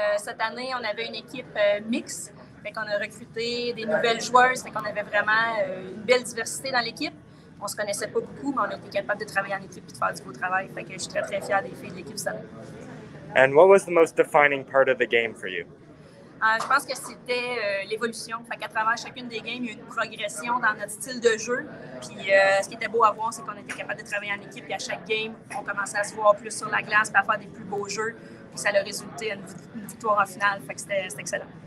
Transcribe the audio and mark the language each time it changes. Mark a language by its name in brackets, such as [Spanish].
[French] Cette année, on avait une équipe mixte. Fait qu'on a recruté des nouvelles joueuses. Fait qu'on avait vraiment une belle diversité dans l'équipe. On se connaissait pas beaucoup, mais on a été capable de travailler en équipe et de faire du beau travail. Fait que je suis très, très fière des filles de l'équipe cette année. [English] And what was the most defining part of the game for you? [French] Je pense que c'était l'évolution. Fait qu'à travers chacune des games, il y a eu une progression dans notre style de jeu. Puis ce qui était beau à voir, c'est qu'on était capable de travailler en équipe. Et à chaque game, on commençait à se voir plus sur la glace, puis à faire des plus beaux jeux. Puis ça a résulté à une victoire en finale. Fait que c'était excellent.